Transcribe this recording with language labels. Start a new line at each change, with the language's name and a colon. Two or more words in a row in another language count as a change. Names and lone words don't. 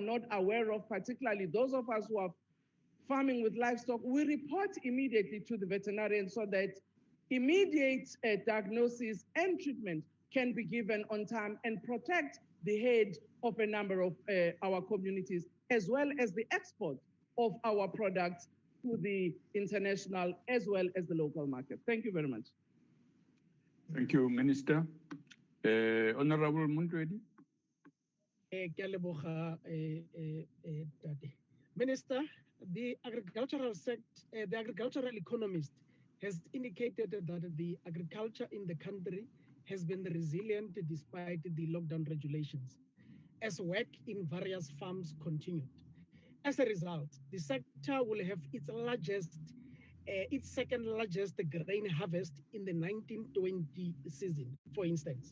English: not aware of, particularly those of us who are farming with livestock, we report immediately to the veterinarian so that immediate diagnosis and treatment can be given on time and protect the head of a number of our communities, as well as the export of our products to the international as well as the local market. Thank you very much. Thank you, Minister. Honorable Mundredi.
Tswana: Ke a leboga, Tate.
English: Minister, the the agricultural economist has indicated that the agriculture in the country has been resilient despite the lockdown regulations, as work in various farms continued. As a result, the sector will have its second largest grain harvest in the 1920 season, for instance.